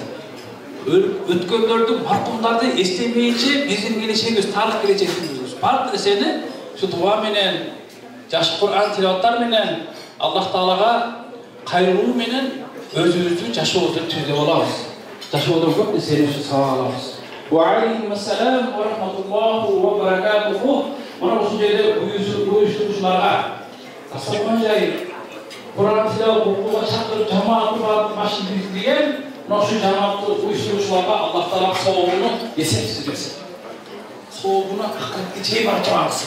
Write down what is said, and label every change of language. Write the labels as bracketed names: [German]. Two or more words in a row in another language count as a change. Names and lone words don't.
[Kyrgyz] Өткөндөрдү, маркумдарды эстемейинче биздин келечегибиз, тарых келечегибиз бар нерсени ушу дуа менен, жакшы Кур'ан тилаваттар менен Аллах Таалага кайрылуу менен өзүбүздүн жашообузду түздөп алабыз. Жашоодон көп нерсени ушу сабак алабыз. [Arabic] وعليكم السلام ورحمة الله وبركاته. [Kyrgyz] Мына ушул жерде уюштурушууларга дастархан жайып, Кур'ан тилават окууга чакырып, жамаатты барып машин киргизген, мына ушул жамаатты уюштурушууларга Аллах Таала сообуну эсепсиз берсин. Сообуну акыретке чейин барып чыгарсын.